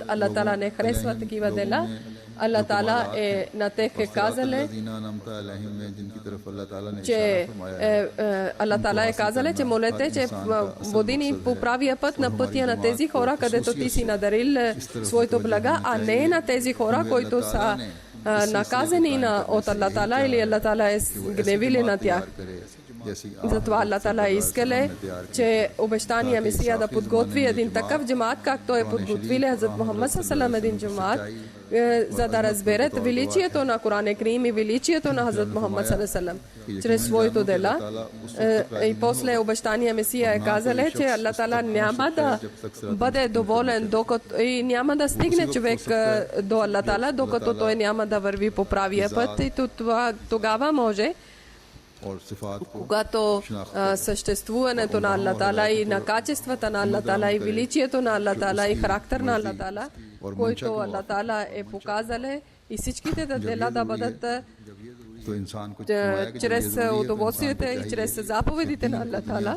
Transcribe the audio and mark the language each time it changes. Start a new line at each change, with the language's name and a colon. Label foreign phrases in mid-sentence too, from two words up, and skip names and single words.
Bulgarian: Аллах Таала не харесва такива дела. Аллах Таала е на тех е казале, че Аллах Таала е казале, че молете, че води ни по правия път на пътя на тези хора, където ти си надарил своето блага, а не на тези хора, които са наказани от Аллах Таала или Аллах Таала е гневили на тях. Затова Аллах Таала искале, че обещания Месия да подготви един такъв джамаат, както е подготвили Хазрат Мухаммад саллаллаху един джамаат, за да разберат величието на Коран Крим и величието на Хазрат Мухаммад
Arabic: صلى الله عليه وسلم
Bulgarian: чрез своето дела. И после обещания Месия е казале, че Аллах Таала няма да бъде доволен и няма да стигне човек до Аллах Таала, докато той няма да върви по правия път. И тогава може, когато съществуването на Аллах Таала и на качествата на Аллах Таала и величието на Аллах Таала и характер на Аллах Таала, който Аллах Таала е показале, и всичките дела да бъдат чрез удоволствието и чрез заповедите на Аллах Таала.